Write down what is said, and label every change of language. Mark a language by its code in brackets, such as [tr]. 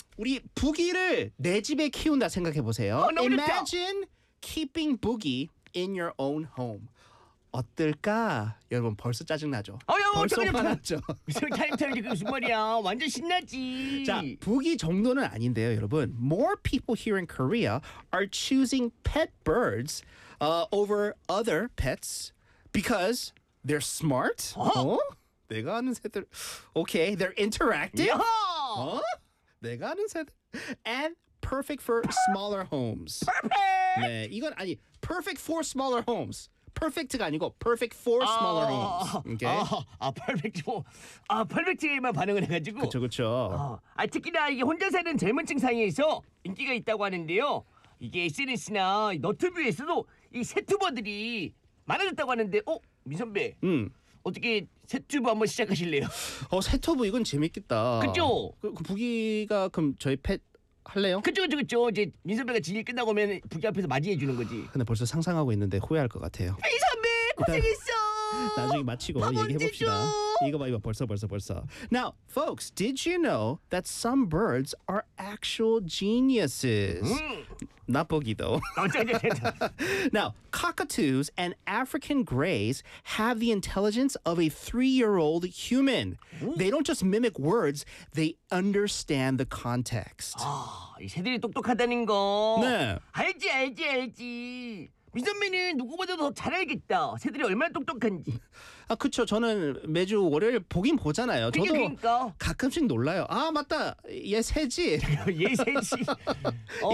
[ko] 우리 부기를 내 집에 키운다 생각해보세요. [en] Imagine keeping boogie in your own home. [ko] 어떨까? 여러분 벌써 짜증나죠? 벌써 화났죠? 타임타임이 무슨 말이야? 완전 신나지? 자, 부기 정도는 아닌데요, 여러분. [en] More people here in Korea are choosing pet birds over other pets because they're smart. [ko] 어? 어? 내가 아는 새들. [en] Okay, they're interactive. [ko] 야호! 어? 내가 아는 새들. [en] And perfect for smaller homes. Perfect! [ko] 네, 이건 아니, [en] perfect for smaller homes. [ko] Perfect가 아니고 [en] perfect for smaller homes. [ko] 오케이. 아, [en] perfect for, [ko] 아, perfect에만 반응을 해가지고. 그렇죠, 그렇죠. 아, 특히나 이게 혼자 사는 젊은층 사이에서 인기가 있다고 하는데요. 이게 SNS나 너튜브에서도 이 새튜버들이 많아졌다고 하는데, 어, 민선배. 어떻게 새튜브 한번 시작하실래요? 어, 새튜브 이건 재밌겠다. 그죠? 그 부기가 그럼 저희 펫 할래요? 그죠, 그죠, 그죠. 이제 민선배가 진리 끝나고 오면 부기 앞에서 맞이해 주는 거지. 근데 벌써 상상하고 있는데 후회할 것 같아요. 민선배 고생했어. 나중에 마치고 얘기해 봅시다. 이거 봐, 이거 벌써. [en] Now, folks, did you know that some birds are actual geniuses? [ko] 나 보기도. [en] Now, cockatoos and African grays have the intelligence of a three-year-old human. They don't just mimic words, they understand the context. [ko] 아, 이 새들이 똑똑하다는 거. 네. 알지, 알지, 알지. 민선배는 누구보다도 더 잘 알겠다. 새들이 얼마나 똑똑한지. 아, 그렇죠. 저는 매주 월요일 보긴 보잖아요. 저도 그러니까. 가끔씩 놀라요. 아, 맞다. 얘 새지. 얘 새지. 어,